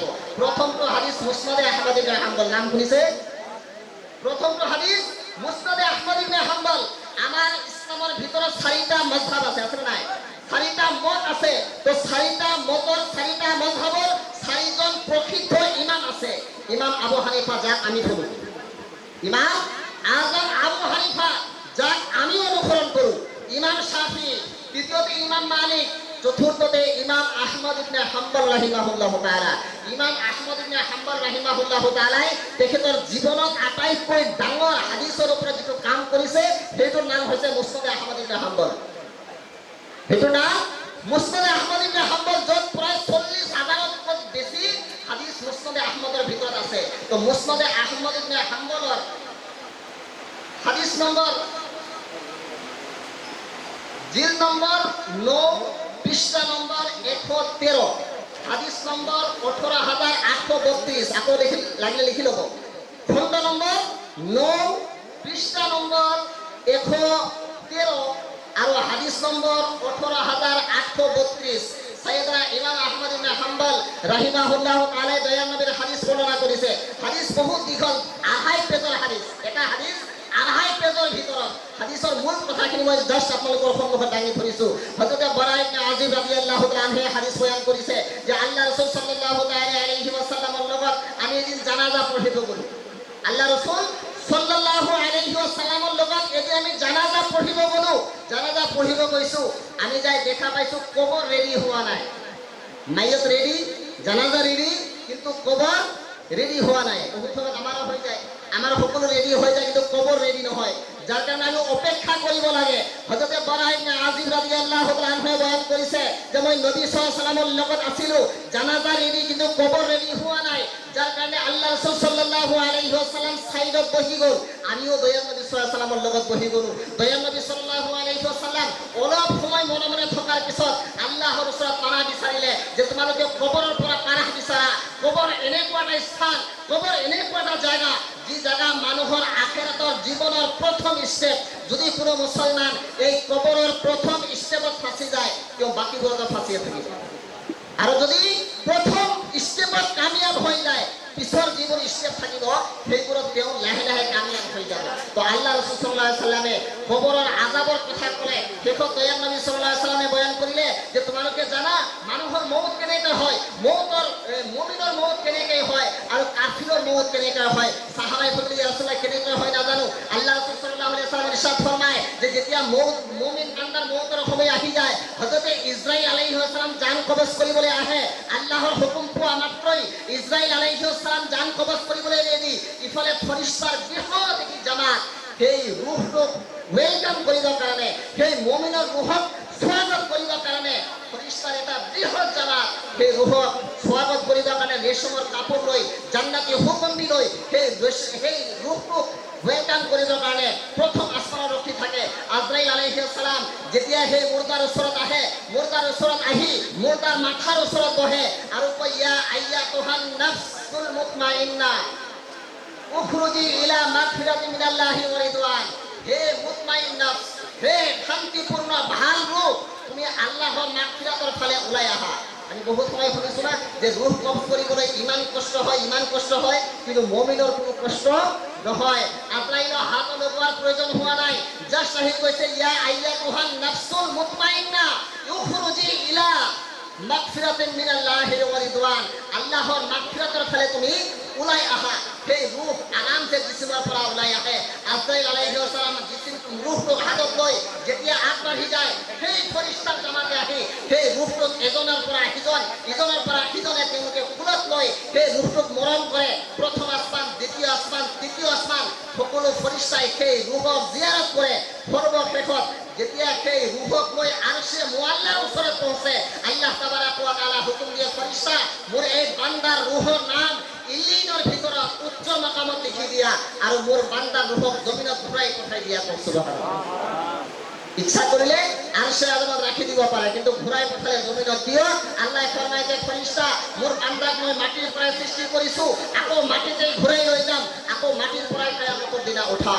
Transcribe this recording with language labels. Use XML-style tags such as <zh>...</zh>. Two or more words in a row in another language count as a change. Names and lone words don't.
<as>প্ৰথমটো হাদিছ মুছনাদে আহমদ ইবনে হাম্বল, নাম শুনিছে? প্ৰথমটো হাদিছ মুছনাদে আহমদ ইবনে হাম্বল। আমাৰ ইছলামৰ ভিতৰত 4টা মজহাব আছে, আছে নাই? 4টা মত আছে। তো 4টা মতৰ 4টা মজহাবৰ 4জন প্ৰসিদ্ধ ইমাম আছে। ইমাম আবু হানিফা, যাক আমি শুনো, ইমাম আজম আবু হানিফা, যাক আমি অনুসৰণ কৰোঁ, ইমাম শাফি, তৃতীয়তে ইমাম মালিক, চতুৰ্থতে ইমাম আহমদ ইবনে হাম্বল</as> <ar>رحمه الله تعالى.</ar> <as>ইমাম আহমদ ইবনে হাম্বল</as> <ar>رحمه الله تعالى</ar> <as>তেখেতৰ জীৱনত আটাইতকৈ ডাঙৰ হাদিছৰ ওপৰত যিটো কাম কৰিছে, সেইটোৰ নাম হৈছে মুছনাদে আহমদ ইবনে হাম্বল। সেইটোৰ নাম মুছনাদে আহমদ ইবনে হাম্বল, য'ত প্ৰায় 40,000তকৈ বেছি হাদিছ মুছনাদে আহমদৰ ভিতৰত আছে। তো মুছনাদে আহমদ ইবনে হাম্বলৰ হাদিছ নম্বৰ জিল নম্বৰ 9, পৃষ্ঠা নম্বৰ 113, হাদিছ নম্বৰ 18,832। আকৌ লাগিলে লিখি ল'ব।</as> <bn>খণ্ড নম্বৰ 9 পৃষ্ঠা নম্বর 113 আর হাদিস নম্বর 18832 সাইয়েদনা ইমাম আহমদ ইবনে হাম্বল</bn> <ar>رحمه الله تعالى</ar> <bn>দয়াল নবীর হাদিস বর্ণনা করেছে।</bn> <as>হাদিস বহুত দীঘল, 2.5 পেজৰ হাদিস। এটা হাদিস 2.5 পেজৰ ভিতৰত হাদিসৰ মূল কথাখিনি মই জাস্ট আপোনালোকৰ সন্মুখত দাঙি ধৰিছো। হযরত বাৰা ইবনে আযিব</as> <ar>رضي الله تعالى عنه</ar> <as>হাদিস বয়ান কৰিছে যে আল্লাহ রাসূল</as> <ar>صلى الله تعالى عليه وسلم</ar> <as>লগত আমি এদিন জানাজা পঢ়িব গলো। আল্লাহ রাসূল</as> <ar>صلى الله عليه وسلم</ar> <as>লগত এদিন আমি জানাজা পঢ়িব গলো। জানাজা পঢ়িব গৈছো, আমি যাই দেখা পাইছো কবর রেডি হোৱা নাই। মাইয়ত রেডি, জানাজা রেডি, কিন্তু কবর রেডি হোৱা নাই। বহুত সময় আমাৰো হৈ যায়, আমাৰ সকলো রেডি হৈ যায়, কিন্তু কবর রেডি নহয়। যার কারণে আমি অপেক্ষা কৰিব লাগে। হযরত বাৰা ইবনে আযিব</as> <ar>رضي الله تعالى عنه</ar> <as>বয়ান কৰিছে যে মই নবী</as> <ar>صلى الله عليه وسلم</ar> <as>লগত আছিলো, জানাজা রেডি কিন্তু কবর রেডি হোৱা নাই। যার কারণে আল্লাহ রাসূল</as> <ar>صلى الله عليه وسلم</ar> <as>সাইডত বহি গল, আমিও দয়াল নবী</as> <ar>صلى الله عليه وسلم</ar> <as>লগত বহি গলো। দয়াল নবী</as> <ar>صلى الله عليه وسلم</ar> <as>অলপ সময় মনে মনে থকাৰ পিছত আল্লাহৰ ওচৰত পানাহ বিচাৰিলে যে তোমালোকে কবৰৰ পৰা পানাহ বিচাৰা। কবর এনেকুৱা এটা স্থান, কবর এনেকুৱা এটা জায়গা, যি জায়গা মানুহৰ আখিৰাতৰ জীৱনৰ প্ৰথম স্টেপ। যদি কোনো মুছলমান এই কবৰৰ প্ৰথম স্টেপত ফাঁচি যায়, তেওঁ বাকীবোৰতো ফাঁচিয়ে থাকিব। আৰু যদি প্ৰথম স্টেপত কামিয়াব হৈ যায়, পিছৰ যিবোৰ স্টেপ থাকিব সেইবোৰত তেওঁ লাহে লাহে কামিয়াব হৈ যাব। তো আল্লাহ রাসূল</as> <ar>صلى الله عليه وسلم</ar> <as>কবৰৰ আযাবৰ কথা ক'লে। শেষত দয়াল নবী</as> <ar>صلى الله عليه وسلم</ar> <as>বয়ান কৰিলে যে তোমালোকে জানা মানুহৰ মৌত কেনেকৈ হয়, মুমিনৰ মৌত কেনেকৈ হয় আৰু কাফিৰৰ মৌত কেনেকৈ হয়। সাহাবায়ে বলে</as> <ar>يا رسول الله</ar> <as>কেনেকৈ হয় নাজানো। আল্লাহ রাসূল</as> <ar>صلى الله عليه وسلم</ar> <as>ইরশাদ ফরমায় যে যেতিয়া মুমিন বান্দাৰ মৌতৰ সময় আহি যায়, হযরত ইসরাইল</as> <ar>عليه السلام</ar> <as>জান কবজ কৰিবলৈ আহে। আল্লাহৰ হুকুম পোৱা মাত্ৰই ইসরাইল</as> <ar>عليه السلام</ar> <as>জান কবজ কৰিবলৈ ৰেডি। ইফালে ফৰিস্তাৰ বৃহৎ এটি জামাত সেই রূহটোক ওয়েলকাম কৰিবৰ কাৰণে, সেই মুমিনৰ রূহক স্বাগত কৰিবৰ কাৰণে ফৰিস্তাৰ এটা বৃহৎ জামাত সেই রূহক স্বাগত কৰিবৰ কাৰণে ৰেশমৰ কাপোৰ লৈ, জান্নাতি সুগন্ধি লৈ সেই রূহটোক ওয়েলকাম কৰিবৰ কাৰণে প্ৰথম আসমানত ৰখি থাকে। আজৰাইল</as> <ar>عليه السلام</ar> <as>যেতিয়া সেই মুৰ্দাৰ ওচৰত আহে, মুৰ্দাৰ ওচৰত আহি মুৰ্দাৰ মাথাৰ ওচৰত বহে আৰু কয়</as> <ar>يا أيتها النفس المطمئنة اخرجي إلى مغفرة من الله ورضوان.</ar> <as>হে মুতমাইন নফস, হে শান্তিপূর্ণ ভাল রূহ, তুমি আল্লাহৰ মাগফিরাতৰ ফালে ওলাই আহা। আমি বহুত সময় শুনিছো না যে রূহ কবজ কৰিবলৈ ইমান কষ্ট হয়, ইমান কষ্ট হয়, কিন্তু মুমিনৰ কোনো কষ্ট নহয়। আজরাইলৰ হাত লগোৱাৰ প্ৰয়োজন হোৱা নাই। জাস্ট আহি কৈছে</as> <ar>يا أيتها النفس المطمئنة اخرجي إلى مغفرة من الله ورضوان.</ar> <as>আল্লাহৰ মাগফিরাতৰ ফালে তুমি ওলাই আহা। সেই রূহ আরামসে জিসিমৰ পৰা ওলাই আহে। আজরাইল</as> <ar>عليه السلام</ar> <as>রূহটোক হাতত লৈ যেতিয়া আগবাঢ়ি যায়, সেই ফৰিস্তাৰ জামাতে আহি সেই রূহটোক এজনৰ পৰা সিজন, ইজনৰ পৰা সিজনে তেওঁলোকে কুলত লৈ সেই রূহটোক মৰম কৰে। প্ৰথম আসমান, দ্বিতীয় আসমান, তৃতীয় আসমান, সকলো ফৰিস্তাই সেই রূহক জিয়াৰত কৰে। সৰ্বশেষত যেতিয়া সেই রূহক লৈ আৰশে মুআল্লাৰ ওচৰত পৌঁছে,</as> <ar>الله تبارك وتعالى</ar> <as>হুকুম দিয়ে ফৰিস্তা মোৰ এই বান্দাৰ রূহৰ নাম ইলিনৰ ভিতৰত উচ্চ মাকামত লিখি দিয়া আৰু মোৰ বান্দাৰ রূহক জমিনত ঘূৰাই পঠাই দিয়া। ইচ্ছা কৰিলে আরশে আযমত ৰাখি দিব পাৰে, কিন্তু ঘূৰাই পঠালে জমিনত দিও। আল্লাহ ফৰমায় যে ফৰিস্তা মোৰ বান্দাক মই মাটিৰ পৰা সৃষ্টি কৰিছো, আকৌ মাটিতে ঘূৰাই লৈ যাম, আকৌ মাটিৰ পৰাই কিয়ামতৰ দিনা উঠাম।</as>